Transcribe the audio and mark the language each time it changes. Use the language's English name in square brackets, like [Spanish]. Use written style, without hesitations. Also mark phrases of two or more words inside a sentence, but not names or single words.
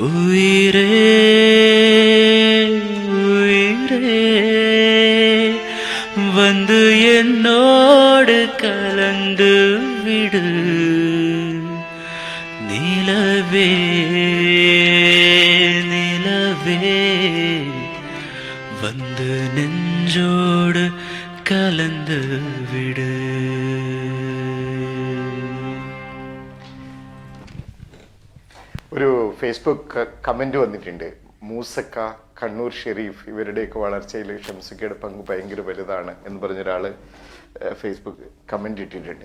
[Tamil] உயிரே உயிரே வந்து என்னோடு கலந்து விடு நிலவே நிலவே வந்து நெஞ்சோடு கலந்து விடு. [Malayalam] ഒരു ഫേസ്ബുക്ക് കമന്റ് വന്നിട്ടുണ്ട്. മൂസക്ക, കണ്ണൂർ ഷെരീഫ് ഇവരുടെയൊക്കെ വളർച്ചയിൽ ഷംസുക്കയുടെ പങ്ക് ഭയങ്കര വലുതാണ് എന്ന് പറഞ്ഞൊരാൾ ഫേസ്ബുക്ക് കമന്റ് ഇട്ടിട്ടുണ്ട്.